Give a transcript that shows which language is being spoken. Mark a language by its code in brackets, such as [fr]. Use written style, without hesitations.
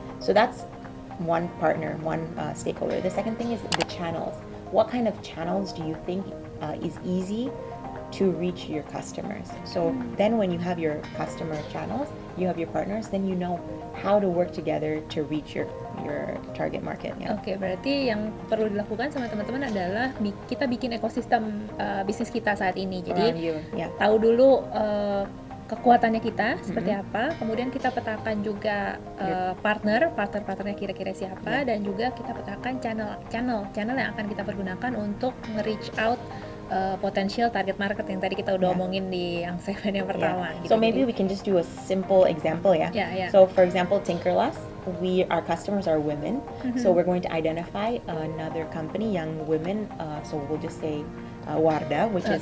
[en] So that's one partner, one stakeholder. The second thing is the channels. What kind of channels do you think is easy to reach your customers? So then when you have your customer channels, you have your partners, then you know how to work together to reach your target market. Yeah. [id] Oke, berarti yang perlu dilakukan sama teman-teman adalah kita bikin ekosistem bisnis kita saat ini. Jadi tahu dulu kekuatannya kita seperti apa, kemudian kita petakan juga partnernya kira-kira siapa, dan juga kita petakan channel yang akan kita pergunakan untuk nge-reach out potential target market yang tadi kita udah omongin di yang segmen yang pertama. [en] Gitu. So maybe we can just do a simple example ya. Yeah. So for example, Tinkerlust, our customers are women, so we're going to identify another company yang women. So we'll just say Wardah, which is